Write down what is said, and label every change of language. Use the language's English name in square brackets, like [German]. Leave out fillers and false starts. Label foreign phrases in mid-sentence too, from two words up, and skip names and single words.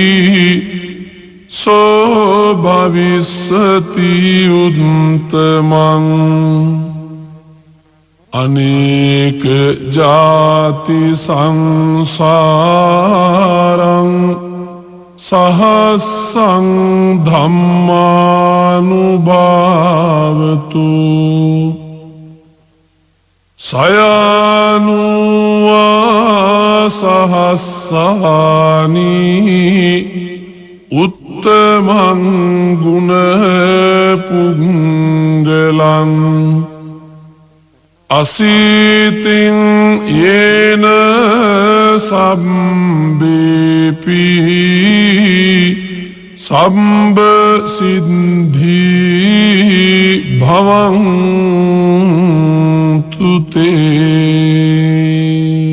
[Pali] सो भविष्यति उत्तमं अनेक जाति संसारं सहस्रं धम्मानुभावतु सयानुवा सहस्राणि උත්තමං ගුණ පුංගලං අසීතින් යේන සම්බේපි සම්බ සිද්ධි භවන්තු තේ